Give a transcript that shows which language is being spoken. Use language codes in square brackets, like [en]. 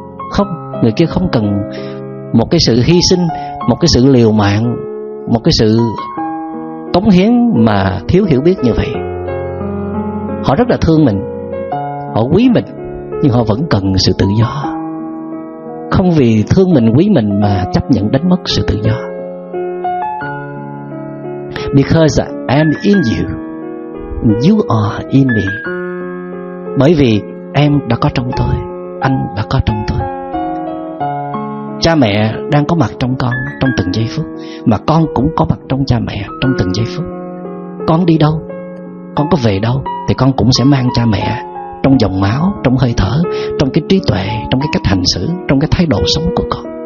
[vi] Không, người kia không cần một cái sự hy sinh, một cái sự liều mạng, một cái sự cống hiến mà thiếu hiểu biết như vậy. Họ rất là thương mình, họ quý mình, nhưng họ vẫn cần sự tự do. Không vì thương mình, quý mình mà chấp nhận đánh mất sự tự do. [en] Because I'm in you, you are in me. [vi] Bởi vì em đã có trong tôi, anh đã có trong tôi. Cha mẹ đang có mặt trong con trong từng giây phút, mà con cũng có mặt trong cha mẹ trong từng giây phút. con đi đâu, con có về đâu, thì con cũng sẽ mang cha mẹ trong dòng máu, trong hơi thở, trong cái trí tuệ, trong cái cách hành xử, trong cái thái độ sống của con.